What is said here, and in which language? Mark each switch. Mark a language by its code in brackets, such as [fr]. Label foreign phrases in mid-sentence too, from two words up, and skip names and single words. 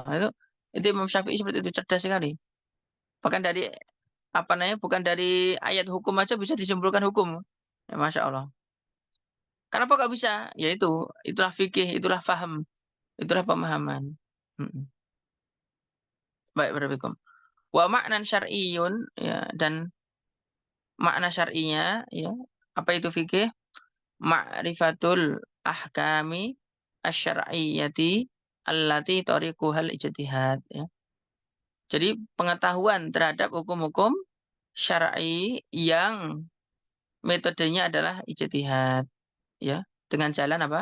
[id] Itu Imam Syafi'i seperti itu, cerdas sekali. Bahkan dari apa namanya? Bukan dari ayat hukum aja bisa disimpulkan hukum. Ya, [ar] ما شاء الله. [id] Kenapa kok bisa? Ya itu, itulah fikih, itulah faham, itulah pemahaman. Mm-mm. Baik, barakallahu. [ar] ومعنى شرعي [id] ya, dan makna syar'inya ya, apa itu fikih? [ar] معرفة الأحكام الشرعية التي طريقها الاجتهاد ya. [id] Jadi pengetahuan terhadap hukum-hukum syar'i yang metodenya adalah ijtihad ya, dengan jalan apa?